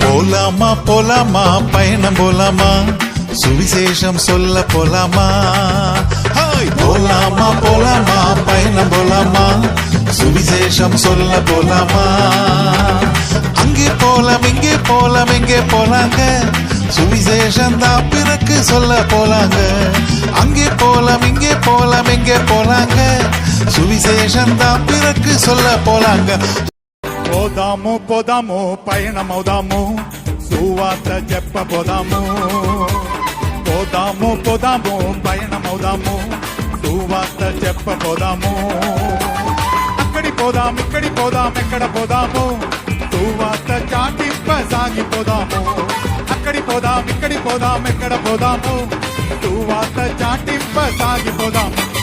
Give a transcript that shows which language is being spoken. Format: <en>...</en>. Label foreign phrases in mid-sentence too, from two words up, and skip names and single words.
<ta>போலாமா போலாமா பயணம் போலாமா சுவிசேஷம் சொல்ல போலாமா போலாமா போலாமா பயணம் போலாமா சுவிசேஷம் சொல்ல போலாமா அங்கே போலாம் இங்கே போலாம் எங்கே போலாங்க சுவிசேஷம் தான் பிறகு சொல்ல போலாங்க அங்கே போலாம் இங்கே போலாம் எங்கே போலாங்க சுவிசேஷம் தான் பிறகு சொல்ல போலாங்க</ta> <te>పోదాము పోదాము పయనమవుదాము సువార్త చెప్పబోదాము పోదాము పోదాము పయనమవుదాము సువార్త చెప్పబోదాము అక్కడి పోదాం ఇక్కడి పోదాం ఎక్కడ పోదాము సువార్త చాటింప సాగిపోదాము అక్కడి పోదాం ఇక్కడి పోదాం ఎక్కడ పోదాము సువార్త చాటింప సాగిపోదాము</te>